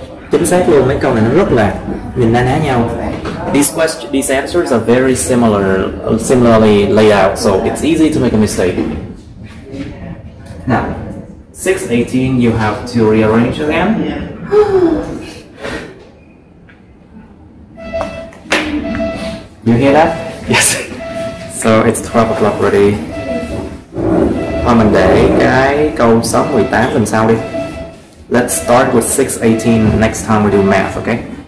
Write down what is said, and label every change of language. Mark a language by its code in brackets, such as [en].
[vi] Chính xác luôn, mấy câu này nó rất là nhìn na ná nhau. [en] These answers are very similarly laid out, so it's easy to make a mistake. Now, 618 you have to rearrange again. You hear that? Yes. So it's 12 o'clock already. [vi] Thôi mình để cái câu số 18 lần sau đi. [en] Let's start with 618 next time we do math, okay?